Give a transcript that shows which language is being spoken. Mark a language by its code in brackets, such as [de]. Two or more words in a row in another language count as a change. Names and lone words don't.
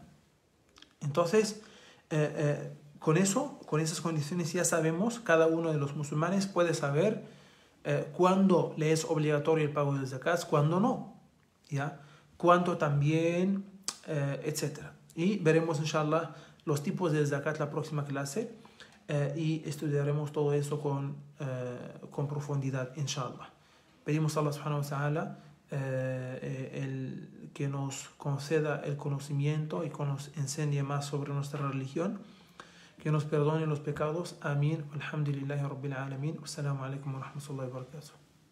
[es] Entonces, con esas condiciones ya sabemos, cada uno de los musulmanes puede saber cuándo le es obligatorio el pago del zakat, cuándo no, ¿ya? Cuánto también, etc. Y veremos, [ar] إن شاء الله, [es] los tipos de zakat la próxima clase y estudiaremos todo eso con profundidad, [ar] إن شاء الله. [es] Pedimos a Allah [ar] سبحانه وتعالى [es] que nos conceda el conocimiento y que nos enseñe más sobre nuestra religión, que nos perdone los pecados. Amén. [ar] الحمد لله رب العالمين. والسلام عليكم ورحمة الله وبركاته.